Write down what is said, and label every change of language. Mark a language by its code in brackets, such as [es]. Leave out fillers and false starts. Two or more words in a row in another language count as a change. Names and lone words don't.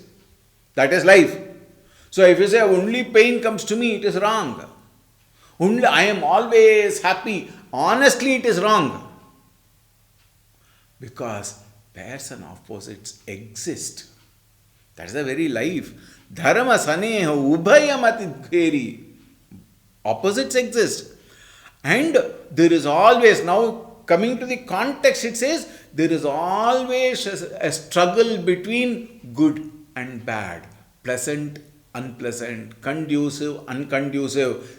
[en] That is life. So if you say only pain comes to me, it is wrong. Only I am always happy. Honestly, it is wrong. Because pairs and opposites exist. That is the very life. Dharma saneha ubhayamati gheri. Opposites exist. And there is always, now coming to the context, it says, there is always a struggle between good and bad, pleasant, unpleasant, conducive, unconducive.